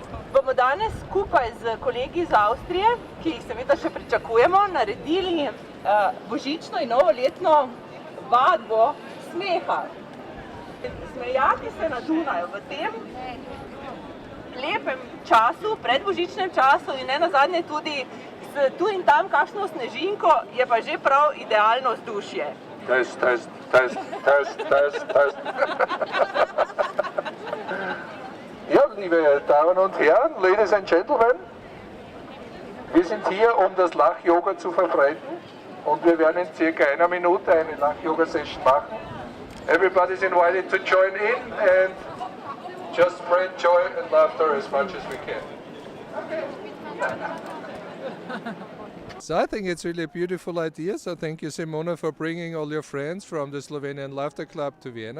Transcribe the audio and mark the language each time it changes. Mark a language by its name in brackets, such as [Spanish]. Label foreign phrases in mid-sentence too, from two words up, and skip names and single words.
[Slovenian] bomo danes skupaj z kolegi iz Avstrije, ki jih seveda še pričakujemo, naredili božično in novoletno vadbo smeha. Smejati se na Dunaju v tem lepem času, predbožičnem času in ne nazadnje tudi tu in tam kakšno snežinko je pa že prav idealno vzdušje. Test. [German] Ja, liebe Damen und Herren, [English] Ladies and Gentlemen, [German] wir sind hier, um das Lach-Yoga zu verbreiten und wir werden in circa einer Minute eine Lach-Yoga-Session machen. [English] Everybody's invited to join in and just spread joy and laughter as much as we can. Okay. So I think it's really a beautiful idea. So thank you, Simona, for bringing all your friends from the Slovenian Laughter Club to Vienna.